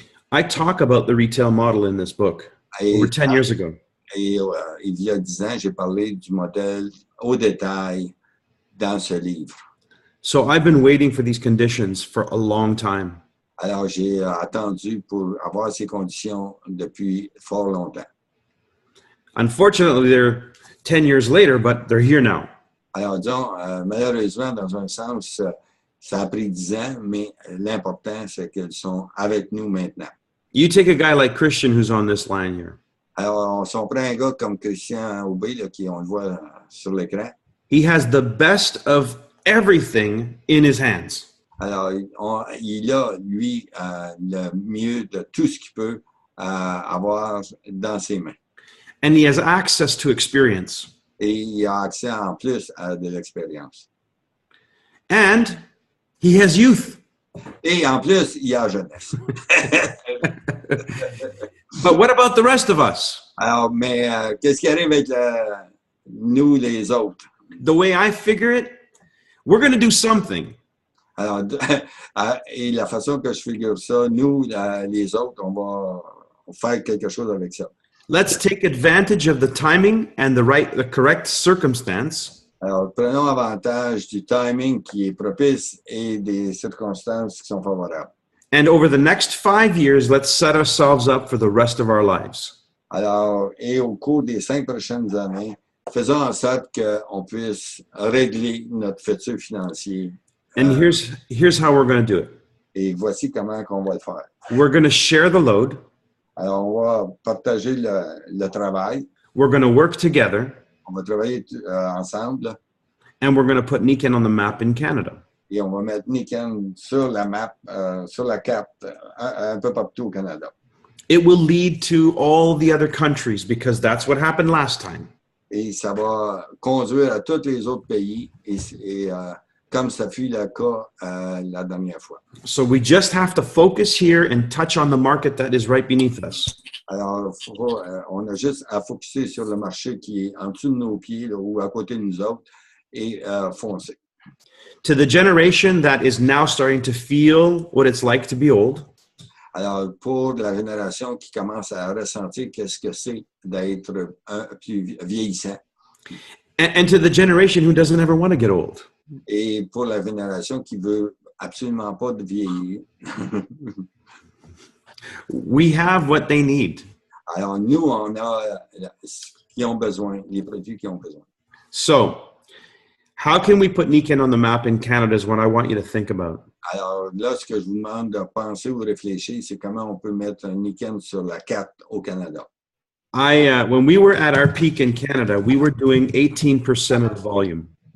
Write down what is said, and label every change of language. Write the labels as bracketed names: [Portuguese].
[English] I talk about the retail model in this book over 10 years ago. [French] Et il y a 10 ans, j'ai parlé du modèle au détail dans ce livre. [English] So I've been waiting for these conditions for a long time. [French] Alors, j'ai attendu pour avoir ces conditions depuis fort longtemps. [English] Unfortunately, they're 10 years later, but they're here now. [French] Alors, disons, malheureusement, dans un sens, ça a pris 10 ans, mais l'important, c'est qu'elles sont avec nous maintenant. [English] You take a guy like Christian who's on this line here. [French] Alors, si on prend un gars comme Christian Aubé, là, on le voit sur l'écran, [English] He has the best of everything in his hands. [French] alors il a, lui, le mieux de tout ce qu'il peut avoir dans ses mains. [English] And he has access to experience. [French] Et il a accès en plus à de l'expérience. [English] And he has youth. [French] Et en plus, il a la jeunesse. [English] But what about the rest of us? [French] Alors, mais qu'est-ce qui arrive avec nous, les autres? [English] The way I figure it, we're going to do something. [French] Alors, et la façon que je figure ça, nous, les autres, on va faire quelque chose avec ça. [English] Let's take advantage of the timing and the correct circumstance. [French] Alors, prenons avantage du timing qui est propice et des circonstances qui sont favorables. [English] And over the next 5 years, let's set ourselves up for the rest of our lives. [French] Alors, et au cours des 5 prochaines années, faisons en sorte qu'on puisse régler notre futur financier. [English] And here's how we're going to do it. [French] Et voici comment on va le faire. [English] We're going to share the load. [French] Alors, on va partager le travail. [English] We're going to work together. [French] On va travailler ensemble. [English] And we're going to put Niken on the map in Canada. [French] Et on va mettre Niken sur la map, sur la carte, un peu partout au Canada. [English] It will lead to all the other countries because that's what happened last time. [French] Et ça va conduire à tous les autres pays, et comme ça fut le cas la dernière fois. [English] So we just have to focus here and touch on the market that is right beneath us. [French] Alors, on a juste à focuser sur le marché qui est en dessous de nos pieds là, ou à côté de nous autres et foncer. [English] To the generation that is now starting to feel what it's like to be old, [French] Alors, pour la génération qui commence à ressentir qu'est-ce que c'est d'être plus vieillissant. [English] and to the generation who doesn't ever want to get old. [French] Et pour la génération qui veut absolument pas de vieillir. [English] We have what they need. [French] Alors, nous, on a qui ont besoin, les produits qui ont besoin. [English] So, how can we put Nikken on the map in Canada is what I want you to think about. [French] Alors là, ce que je vous demande de penser ou réfléchir, c'est comment on peut mettre un Nikken sur la carte au Canada. [English] When we were at our peak in Canada, we were doing 18% of the volume.